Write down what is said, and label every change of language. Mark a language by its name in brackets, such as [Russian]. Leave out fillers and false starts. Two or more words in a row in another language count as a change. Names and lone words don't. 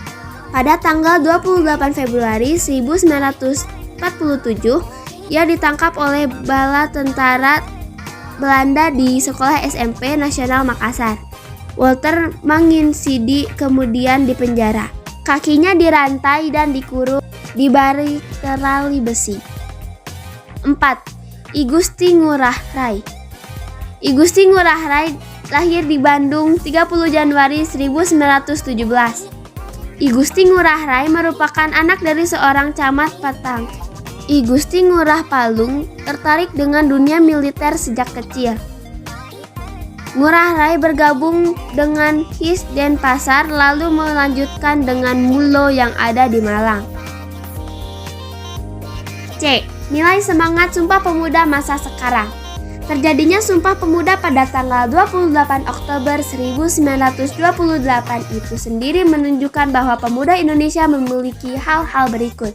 [Indonesian] Pada tanggal 28 Februari 1947, ia ditangkap oleh bala tentara Belanda di Sekolah SMP Nasional Makassar. Walter Monginsidi kemudian dipenjara. Kakinya dirantai dan dikurung di bari terali besi. 4. I Gusti Ngurah Rai. I Gusti Ngurah Rai lahir di Bandung 30 Januari 1917. I Gusti Ngurah Rai merupakan anak dari seorang camat Patang. I Gusti Ngurah Palung tertarik dengan dunia militer sejak kecil. Ngurah Rai bergabung dengan His Denpasar lalu melanjutkan dengan Mulo yang ada di Malang. C. Nilai semangat Sumpah Pemuda masa sekarang. Terjadinya Sumpah Pemuda pada tanggal 28 Oktober 1928 itu sendiri menunjukkan bahwa pemuda Indonesia memiliki hal-hal berikut.